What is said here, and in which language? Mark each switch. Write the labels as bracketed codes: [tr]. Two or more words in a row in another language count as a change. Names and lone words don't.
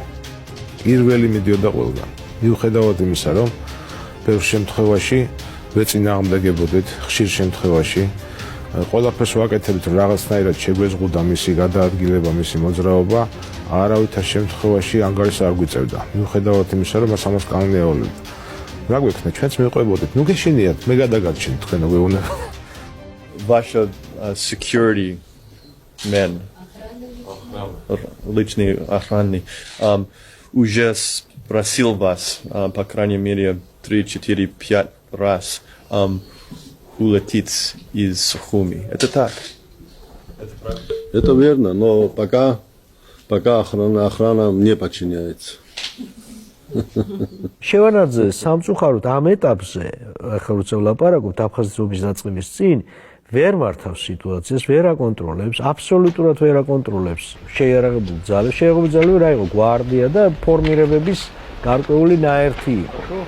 [ka] პირველი მიდიოდა ყველგან. მიუხედავად იმისა, რომ ბევრ შემთხვევაში ვეწინააღმდეგებოდეთ ხშირ შემთხვევაში. ყველაფერს ვაკეთებთ, რომ რაღაცნაირად შეგვეზღუდა მისი გადაადგილება, მისი მოძრაობა, არავითარ შემთხვევაში ანგარიშს არ გვიწევდა. მიუხედავად იმისა, რომ მას ამას კანონი ევალებდა. რა გვექნა, ჩვენც მივყვებოდით. ნუ გეშინიათ, მე გადაგარჩენთ თქვენო გვეუბნება. [ru] Ваша [en] security men, [ru] личный охранник, уже просил вас, по крайней мере, 3, 4, 5 раз улететь из Сухуми. Это так? Это правда? Это верно, но пока охрана не подчиняется. [ka] შევანაძე სამწუხაროდ ამ ეტაპზე, ახლა როცა ვლაპარაკობთ აფხაზეთის დაწყების წინ, ვერ მართავს სიტუაციას, ვერ აკონტროლებს, აბსოლუტურად ვერ აკონტროლებს შეიარაღებული ძალებს. შეიარაღებული ძალები რა იყო? გვარდია და ფორმირებების გარკვეული ნაერთი იყო.